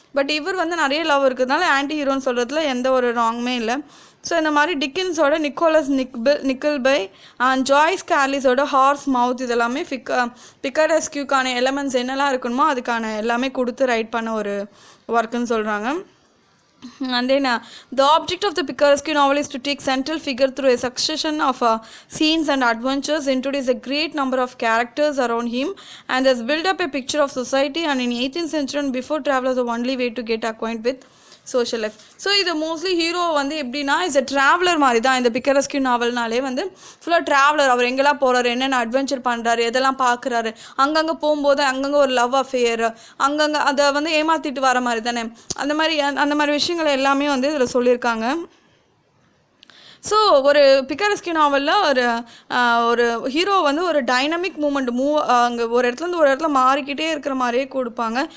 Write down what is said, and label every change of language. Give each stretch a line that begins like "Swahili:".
Tamil: But இவர் வந்து நிறைய லவ் இருக்கிறதுனால ஆன்டி ஹீரோன்னு சொல்கிறதுல எந்த ஒரு ராங்குமே இல்லை. ஸோ இந்த மாதிரி டிக்கின்ஸோட நிக்கோலஸ் நிக்கில்பை அண்ட் ஜாய்ஸ் கேர்லிஸோட ஹார்ஸ் மவுத் இதெல்லாமே பிக்கரஸ்கியூக்கான எலமெண்ட்ஸ் என்னெல்லாம் இருக்கணுமோ அதுக்கான எல்லாமே கொடுத்து ரைட் பண்ண ஒரு ஒர்க்குன்னு சொல்கிறாங்க.
English: And then the object of the Picaresque novel is to take central figure through a succession of scenes and adventures, introduce a great number of characters around him, and thus build up a picture of society. And in 18th century and before, travel was the only way to get acquainted with social life.
Tamil: So இது mostly hero வந்து எப்படின்னா
English: is a traveller
Tamil: மாதிரி தான். இந்த பிக்கரஸ்கியூ நாவல்னாலே வந்து ஃபுல்லாக traveller. அவர் எங்கெல்லாம் போகிறாரு, என்னென்ன அட்வென்ச்சர் பண்ணுறாரு, எதெல்லாம் பார்க்குறாரு, அங்கங்கே போகும்போது அங்கங்கே ஒரு லவ் அஃபேர், அங்கங்கே அதை வந்து ஏமாற்றிட்டு வர மாதிரி தானே. அந்த மாதிரி விஷயங்கள் எல்லாமே வந்து இதில் சொல்லியிருக்காங்க. ஸோ ஒரு பிக்கரஸ்கியூ நாவலில் ஒரு ஹீரோ வந்து ஒரு டைனமிக் மூமெண்ட் அங்கே ஒரு இடத்துலேருந்து ஒரு இடத்துல மாறிக்கிட்டே இருக்கிற மாதிரியே கொடுப்பாங்க.